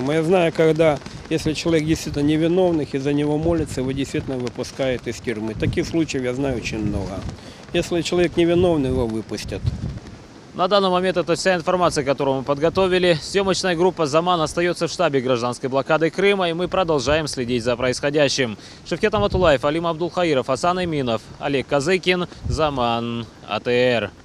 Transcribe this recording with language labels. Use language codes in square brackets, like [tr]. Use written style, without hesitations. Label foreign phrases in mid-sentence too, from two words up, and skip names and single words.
[ru] Я знаю, если человек действительно невиновных, и за него молится, его действительно выпускают из тюрьмы. Таких случаев я знаю очень много. Если человек невиновный, его выпустят. На данный момент это вся информация, которую мы подготовили. Съемочная группа «Заман» остается в штабе гражданской блокады Крыма, и мы продолжаем следить за происходящим. Шевкет Наматулаев, Алим Абдулхаиров, Асан Эминов, Олег Казыкин, «Заман», АТР.